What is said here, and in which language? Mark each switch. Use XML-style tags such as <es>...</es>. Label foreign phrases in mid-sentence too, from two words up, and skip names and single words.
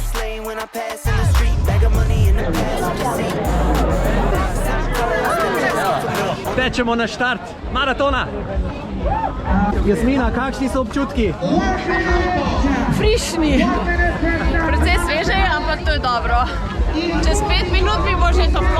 <en>lane when I pass in the street. Bag of money in the passenger seat.</en> <sl>Tečemo na štart maratona. Jasmina, kakšni so občutki? Frišni. Precej sveže, ampak to je dobro. Čez 5 minut mi bo že toplo.</sl>